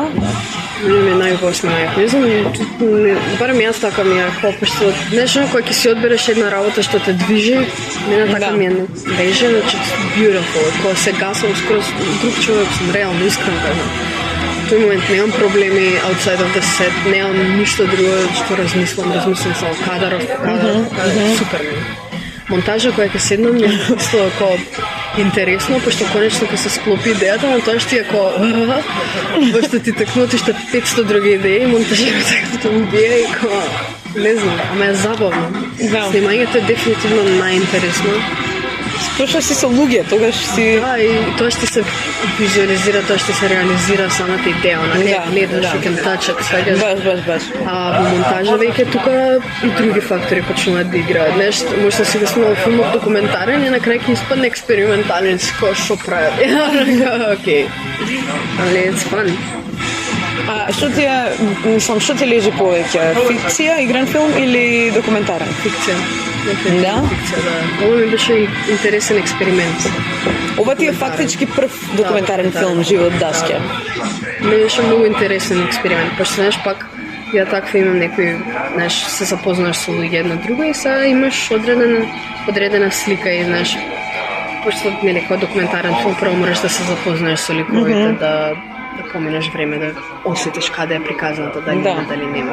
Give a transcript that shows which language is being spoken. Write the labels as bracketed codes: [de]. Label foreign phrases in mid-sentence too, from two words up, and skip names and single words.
[mk] Ми е најубаво снимањето. Не знам, барем јас така ми е пошто нешто кога ќе си одбереш една работа што те движи, мене така ми е беше, значи beautiful. Кога се гасам скроз друг човек сум, реално искрено кажам. В тој момент немам проблеми [en] outside of the set, [mk] немам ништо друго што размислам само кадар, супер ми. Монтажа која ќе седнам ми е исто како интересно, пошто конечно ќе се склопи идејата, но тоа што е како пошто ти текнути што 500 други идеи, монтажирате како идеја и како не знам, ама е забавно. Снимањето е дефинитивно најинтересно. Пошто си со луѓе, тогаш си... Да, и тоа што се визуализира, тоа што се реализира самата идеја, не гледаш, [en] you can touch it, [mk] сваѓаш. Баш. А во монтажа веќе тука и други фактори почнуваат да играат. Нешто, може да си го снимал филмот документарен и на крај ќе испадне експериментален, како што прават. [en] Окей. Али it's fun. [mk] А што ти е, мислам, што ти лежи повеќе? Фикција, игран филм или документарен? Фикција. Да? Фикција, да. Ова ми беше интересен експеримент. Ова ти е фактички прв документарен филм, Живот Даскја. Ми беше многу интересен експеримент, пошто знаеш пак ја таква имам некои, знаеш, се запознаш со луѓе една друга и сега имаш одредена слика и знаеш, пошто нели кој документарен филм прво мораш да се запознаеш со ликовите, да поминеш време да осетиш каде е приказната, дали има, дали нема.